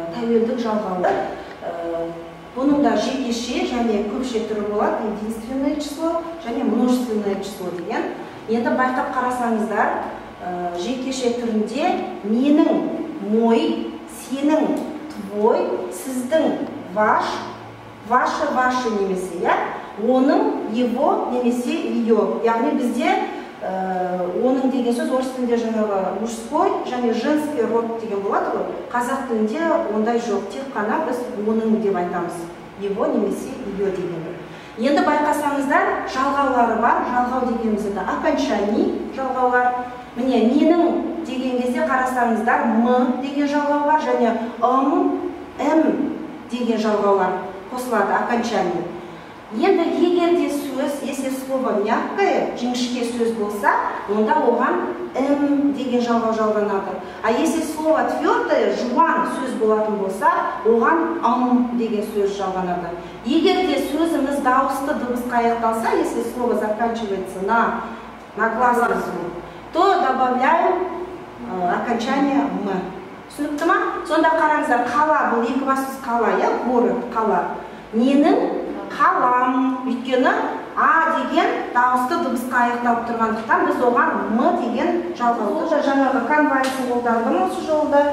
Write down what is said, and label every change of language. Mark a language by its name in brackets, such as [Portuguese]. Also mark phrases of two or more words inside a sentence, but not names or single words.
[Kazakh] тәуелдік жалғаулар. Бұның да жекеше және көпше түрі болады, [Russian] единственное число [Kazakh] және [Russian] множественное число [Kazakh] деген. Енді байқап қарасаңыздар, жекеше түрінде менің, мой, сенің, твой, сіздің, [Russian] ваш, ваше [Kazakh] немесе, оның, его немесе ее. Яғни бізде оның деген сөз орыс тілінде жаңағы мужской және [Russian] женский род [Kazakh] деген болады ғой. Қазақ тілінде ондай жоқ, тек қана біз оның деп айтамыз. Его немесе ее дегенді. Енді байқасаңыздар, жалғаулары бар. Жалғау дегенімізді окончаний жалғаулар. Міне, менің деген кезде қарасаңыздар, м деген жалғау бар және м деген жалғаулар қосылады, окончаний. Енді егер де сөз, [Russian] если слово мягкое, [Kazakh] жіңішке сөз болса, онда оған м деген жалғау жалғанады. [Russian] А если слово твердое, [Kazakh] жуан сөз болатын болса, оған деген сөз жалғанады. Егер де сөзіміз дауысты дыбысқа аяқталса, [Russian] если слово заканчивается на гласный звук, то добавляем окончание м. [Kazakh] Түсінікті ма? Сонда қараңыздар, қала, бұл екі бассыз қала, город, қала. Ненің қалам, өйткені а деген дауысты дыбысқа аяқталып тұрғандықтан біз оған м деген жалғауды жаңағы конвайсын қолдандым осы жолда.